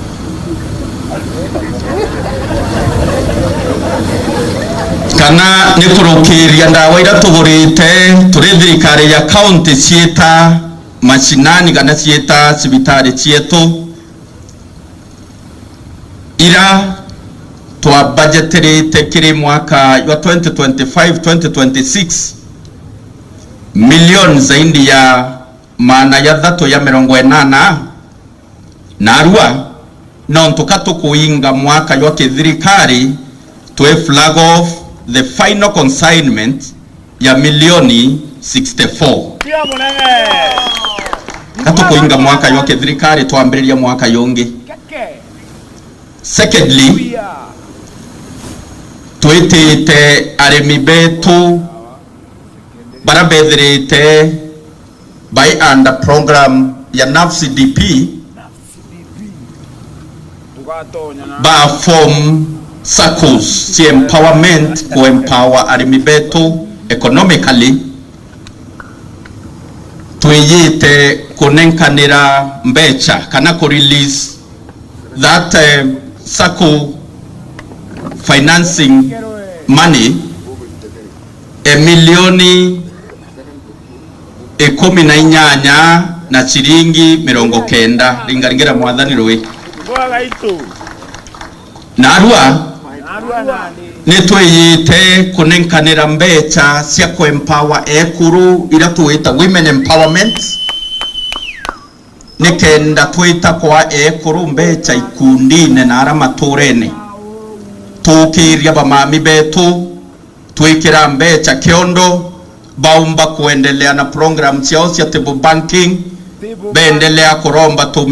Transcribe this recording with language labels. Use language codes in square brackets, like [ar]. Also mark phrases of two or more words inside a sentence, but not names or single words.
[mer] Kana nikurukiria ndawa ira tugurite turi thirikari ya county cieta mashinani kana cieta cibitari cietu ira twa budgeterite kiri mwaka wa 2025-2026 [sw] milioni zaidi ya [mer] maana ya thatu ya 80 na arua no tukatu kuinga mwaka wa kithirikari [en] to flag off the final consignment [mer] ya milioni 64 katu kuinga mwaka wa kithirikari tuambiriria mwaka yongi. Secondly, twitite arimi betu barabethirite by under program ya NAFCDP ba form circles si empowerment ku empower arimi betu economically. Twiyite kunenkanira mbecha kana ku [en] release that circle financing money [mer] milioni 18 na shilingi 90 ringaringera mwathani rwi narua nitwiyite kunenkanira mbecha cia ku empower ekuru ira twita [en] women empowerment [mer] nikenda twita kwa ekuru mbecha ikundine na ara maturene tukiria bamami betu twikira mbecha kiondo baumba kuendelea na program ciao cia [en] table banking [mer] beendelea kuromba